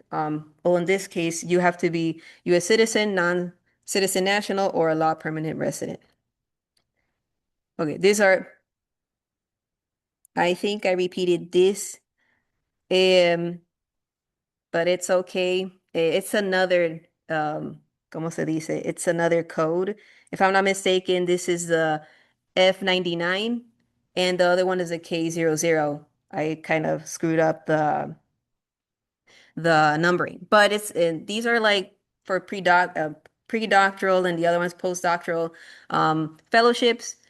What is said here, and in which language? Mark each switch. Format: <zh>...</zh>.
<en>Well, in this case, you have to be U.S. citizen, non-citizen national, or a law permanent resident. Okay, these are, I think I repeated this, but it's okay. It's another,</en> <es>¿cómo se dice?</es> <en>It's another code. If I'm not mistaken, this is the F99, and the other one is a K00. I kind of screwed up the numbering, but these are like for pre-doctoral, and the other one's postdoctoral fellowships.</en>